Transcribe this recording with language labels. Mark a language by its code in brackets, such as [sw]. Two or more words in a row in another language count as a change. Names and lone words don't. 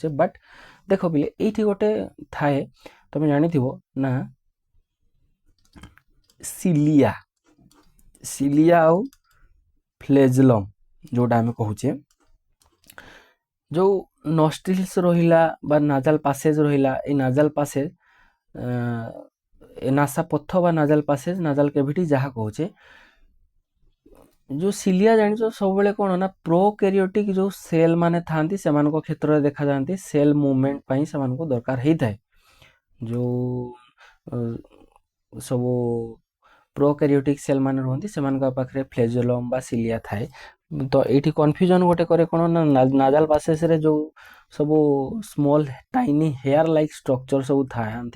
[or] ବଟ୍ ଦେଖ ପିଲେ, ଏଇଠି ଗୋଟେ ଥାଏ, ତୁମେ ଜାଣିଥିବ ନା ସିଲିଆ, ସିଲିଆ ଆଉ ଫ୍ଲେଜଲମ୍ ଯେଉଁଟା ଆମେ କହୁଛେ, ଯେଉଁ ନଷ୍ଟ୍ରିଲ୍ସ ରହିଲା ବା [en] nasal passage [or] ରହିଲା, ଏଇ [en] nasal passage [or] ନାସାପଥ ବା [en] nasal passage, nasal cavity [or] ଯାହା କହୁଛେ, ଯୋ ସିଲିଆ ଜାଣିଛ ସବୁବେଳେ କ'ଣ ନା ପ୍ରୋକାରିଓଟିକ୍ ଯେଉଁ ସେଲ୍ ମାନେ ଥାଆନ୍ତି ସେମାନଙ୍କ କ୍ଷେତ୍ରରେ ଦେଖାଯାଆନ୍ତି। [en] cell movement [or] ପାଇଁ ସେମାନଙ୍କୁ ଦରକାର ହେଇଥାଏ। ଯେଉଁ ସବୁ [en] prokaryotic cell [or] ମାନେ ରୁହନ୍ତି ସେମାନଙ୍କ ପାଖରେ ଫ୍ଲେଜୋଲମ୍ ବା ସିଲିଆ ଥାଏ। ତ ଏଇଠି କନଫ୍ୟୁଜନ୍ ଗୋଟେ କରେ କ'ଣ ନା [en] nasal passageରେ [or] ଯେଉଁ ସବୁ [en] small tiny hair like structure [or] ସବୁ ଥାଆନ୍ତି।